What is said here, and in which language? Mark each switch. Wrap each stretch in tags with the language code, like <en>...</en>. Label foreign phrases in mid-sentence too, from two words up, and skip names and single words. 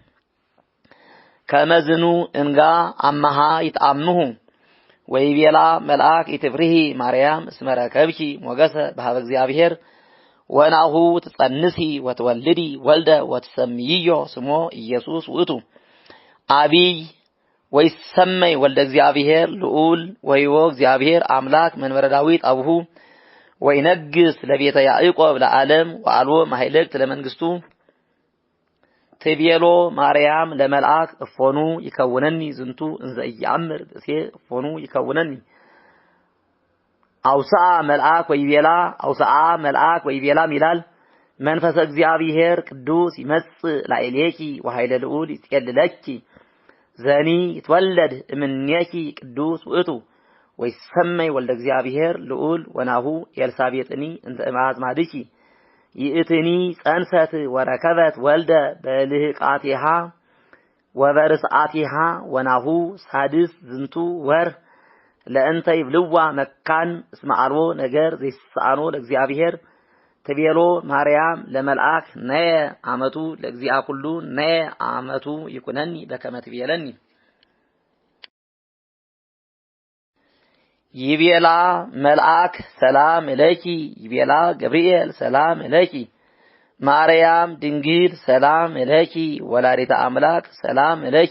<gez>ከመዝኑ እንጋ አማሃ ይጣምሁ ወይቤላ መልአክ ኢትፍርሂ ማርያም እስመ ረከብኪ ሞገሰ በሀበ እግዚአብሔር ወናሁ ትጸንሲ ወትወልዲ ወልደ ወትሰምይዮ ስሞ ኢየሱስ ውእቱ አቢይ ወይሰመይ ወልደ እግዚአብሔር ልዑል ወይዎ እግዚአብሔር አምላክ መንበረ ዳዊት አቡሁ ወይነግስ ለቤተ ያዕቆብ ለዓለም ወአልቦ ማሕለቅት ለመንግስቱ ትቤሎ ማርያም ለመልአክ እፎኑ ይከውነኒ ዝንቱ እንዘ ኢየአምር ብእሴ እፎኑ ይከውነኒ አውስአ መልአክ ወይቤላ ሚላል መንፈሰ እግዚአብሔር ቅዱስ ይመጽእ ላዕሌኪ ወኃይለ ልዑል ይጼልለኪ ዘኒ ይትወለድ እምኔኪ ቅዱስ ውእቱ ወይሰመይ ወልደ እግዚአብሔር ልዑል ወናሁ ኤልሳቤጥኒ እንተ እምአዝማድኪ ይእትኒ ጸንሰት ወረከበት ወልደ በልህቃቲሃ ወበርስአቲሃ ወናሁ ሳድስ ዝንቱ ወር ለእንተ ይብልዋ መካን እስመ አልቦ ነገር ዘይሳኖ ለእግዚአብሔር ትቤሎ ማርያም ለመልአክ ነየ አመቱ ለእግዚአ ኩሉ ነየ አመቱ ይኩነኒ በከመ ትቤለኒ ይቤላ መልአክ ሰላም ለኪ ይቤላ ገብርኤል ሰላም ለኪ ማርያም ድንግል ሰላም ለኪ ወላዲተ አምላክ ሰላም ለኪ</gez>